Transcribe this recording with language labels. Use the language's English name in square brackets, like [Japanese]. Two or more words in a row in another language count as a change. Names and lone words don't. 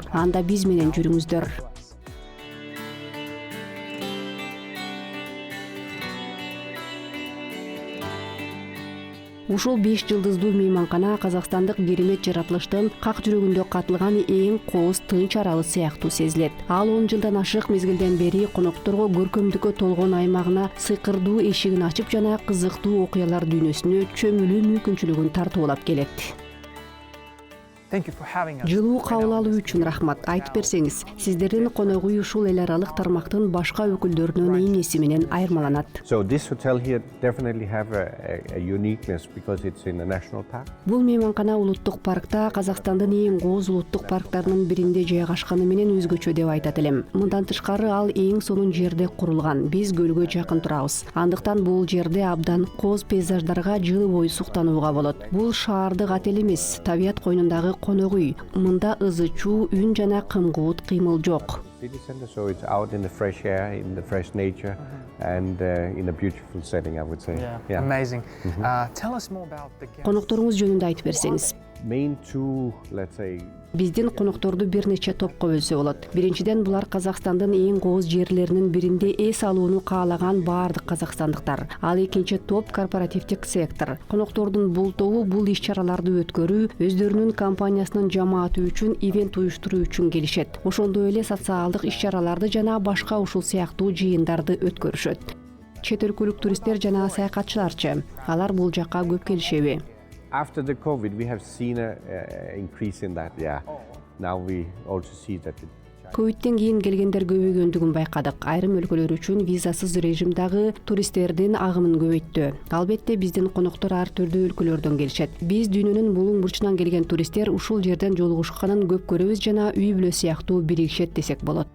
[Kyrgyz] Анда биз менен жүрүңүздөр. Ушул 5 жылдыздуу мейманкана Казакстандык керемет жаратылыштын как жүрөгүндө катылган эң кооз тынч аралы сыяктуу сезилет. Ал 10 жылдан ашык мезгилден бери конокторго көркөмдүккө толгон аймагына сыйкырдуу эшигин ачып жана кызыктуу окуялар дүйнөсүнө чөмүлүү мүмкүнчүлүгүн тартуулап келет. [English] Thank you for having us. [Kyrgyz] Жылуу кабыл алуу үчүн рахмат. Айтып берсеңиз, сиздердин конок үй ушул эл аралык тармактын башка өкүлдөрүнөн эмнеси менен айырмаланат? [English] So this hotel here definitely have a uniqueness because it's in a national park. [Kyrgyz] Бул мейманкана улуттук паркта, Казакстандын эң кооз улуттук парктарынын биринде жайгашканы менен өзгөчө деп айтат элем. Мындан тышкары ал эң сонун жерде курулган. Биз көлгө жакын турабыз. Андыктан бул жерде абдан кооз пейзаждарга жылы бою суктанууга болот. Бул шаардык отель эмес, табият койнундагы конок үй. Мында ызы чуу, үн жана кымгуут кыймыл жок. [English] City center, so it's out in the fresh air, in the fresh nature, and in a beautiful setting, I would say. Yeah. Amazing. Tell us more about the guests. [Kyrgyz] Конокторуңуз жөнүндө айтып берсеңиз. [English] Main two, let's say, [Kyrgyz] Биздин конокторду бир нече топко бөлсө болот. Биринчиден, булар Казакстандын эң кооз жерлеринин биринде эс алууну каалаган баардык казакстандыктар. Ал экинчи топ корпоративдик сектор. Коноктордун бул тобу бул иш-чараларды өткөрүү, өздөрүнүн компаниясынын жамааты үчүн ивент уюштуруу үчүн келишет. Ошондой эле социалдык иш-чараларды жана башка ушул сыяктуу жыйындарды өткөрүшөт. Чет өлкөлүк туристтер жана саякатчыларчы, алар бул жакка көп келишеби? [English] after the COVID, we have seen a increase in that. Yeah. Now we also see that. [Kyrgyz] Ковидтен кийин келгендер көбөйгөндүгүн байкадык. Айрым өлкөлөр үчүн визасыз режимдагы туристтердин агымын көбөйттү. Албетте биздин коноктор ар түрдүү өлкөлөрдөн келишет. Биз дүйнөнүн булуң бурчунан келген туристтер ушул жерден жолугушканын көп көрөбүз жана үй бүлө сыяктуу биригишет десек болот.